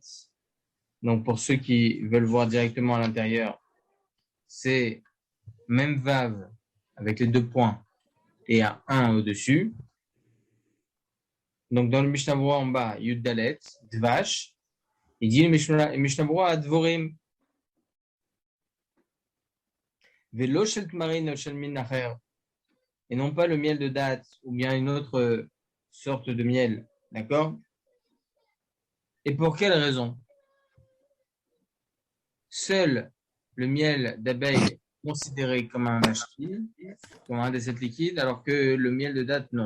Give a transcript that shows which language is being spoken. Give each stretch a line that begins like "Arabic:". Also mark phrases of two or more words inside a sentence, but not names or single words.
French: Donc, pour ceux qui veulent voir directement à l'intérieur, c'est même Vav avec les 2 points et un au-dessus. Donc, dans le Mishnah Berurah en bas,
Hebrew: Yud Dalet, Dvash,
French: il dit le Mishnah Berurah Dvorim,
Hebrew: Velo shel tmarin shel min acher,
French: et non pas le miel de date ou bien une autre sorte de miel. D'accord? Et pour quelle raison? Seul le miel d'abeille est considéré comme un mashkil, comme un des 7 liquides, alors que le miel de date, non.